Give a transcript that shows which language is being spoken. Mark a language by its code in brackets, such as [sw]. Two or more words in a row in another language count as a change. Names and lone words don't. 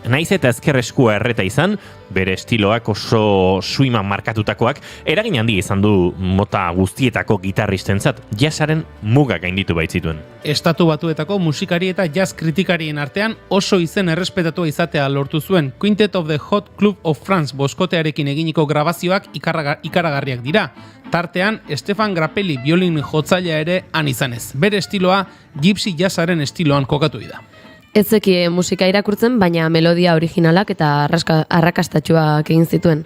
[eu] Naiz eta ezker eskua erreta izan, bere estiloak oso suiman markatutakoak, eragin handi izan du mota guztietako gitarristentzat, jazzaren muga gainditu baitzituen. Estatu Batuetako musikari eta jazz kritikarien artean oso izen errespetatua izatea lortu zuen. Quintet of the Hot Club of France boskotearekin eginiko grabazioak ikaragarriak dira. Tartean, Stefan Grappelli biolin jotzailea ere han izanez. Bere estiloa gypsy jazzaren estiloan kokatu da. Ez zeki musika irakurtzen, baina melodia originalak eta arrakastatxuak egin zituen.